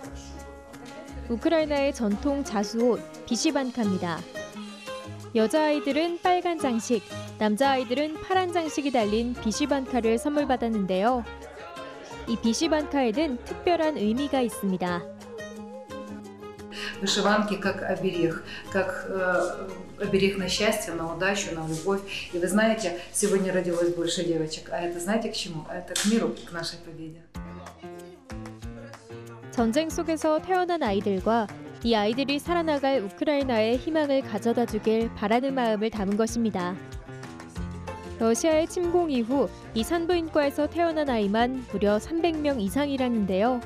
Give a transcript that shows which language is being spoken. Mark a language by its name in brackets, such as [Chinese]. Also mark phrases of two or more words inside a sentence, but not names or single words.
[Korean] 우크라이나의 전통 자수옷 비시반카입니다. 여자아이들은 빨간 장식, 남자아이들은 파란 장식이 달린 비시반카를 선물 받았는데요. 이 비시반카에는 특별한 의미가 있습니다. [Russian] Вышиванки как оберег на счастье, на удачу, на любовь. И вы знаете, сегодня родилось больше девочек. А это знаете к чему? Это к миру, к нашей победе. [Korean] 전쟁 속에서 태어난 아이들과 이 아이들이 살아나갈 우크라이나의 희망을 가져다 주길 바라는 마음을 담은 것입니다. 러시아의 침공 이후 이 산부인과에서 태어난 아이만 무려 300명 이상이라는데요.